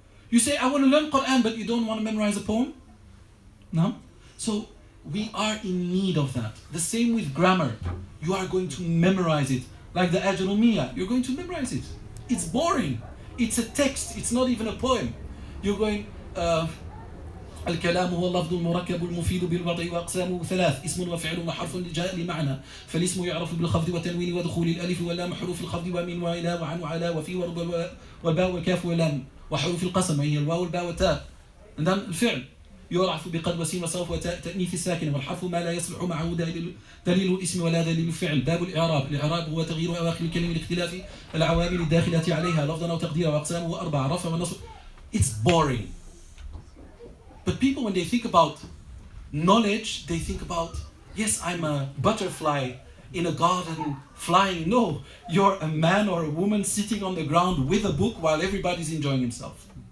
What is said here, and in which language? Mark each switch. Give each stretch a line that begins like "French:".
English: You say, I want to learn Qur'an, but you don't want to memorize a poem? No. So, we are in need of that. The same with grammar. You are going to memorize it. Like the Ajrumiyah, you're going to memorize it. It's boring. It's a text, it's not even a poem. You're going,
Arabic: الكلام هو اللفظ المركب المفيد بالوضع وأقسامه ثلاث اسم وفعل وحرف جاء لمعنى فالاسم يعرف بالخفض والتنوين ودخول الألف واللام حروف الخفض ومن وإلى وعن وعلى وفي والباء والكاف واللام وحروف القسم وهي الواو والباء والتاء.
English: And then
Arabic: الفعل يعرف بقد وسين وصرف وتأنيث الساكن والحرف ما لا يصلح معه دليل الاسم ولا دليل الفعل. باب الإعراب هو تغيير أواخر الكلمة لاختلاف العوامل الداخلة عليها لفظا أو تقديرا وأقسامه 4 رفع ونصب.
English: It's boring. But people, when they think about knowledge, they think about, yes, I'm a butterfly in a garden flying. No, you're a man or a woman sitting on the ground with a book while everybody's enjoying himself.